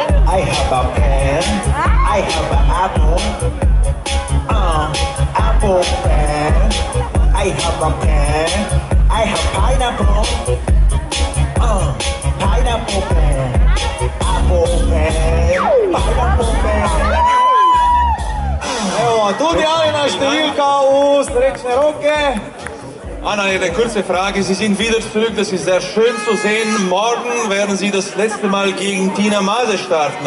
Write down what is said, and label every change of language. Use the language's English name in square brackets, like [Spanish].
[English] I have a pen, I have an apple, apple pen. I have a pen, I have pineapple, pineapple pen, apple pen, pineapple pen. [Slovenian] Evo, tudi Alina številka v srečne roke. [German] Anna, eine kurze Frage. Sie sind wieder zurück, das ist sehr schön zu sehen. Morgen werden Sie das letzte Mal gegen Tina Maze starten.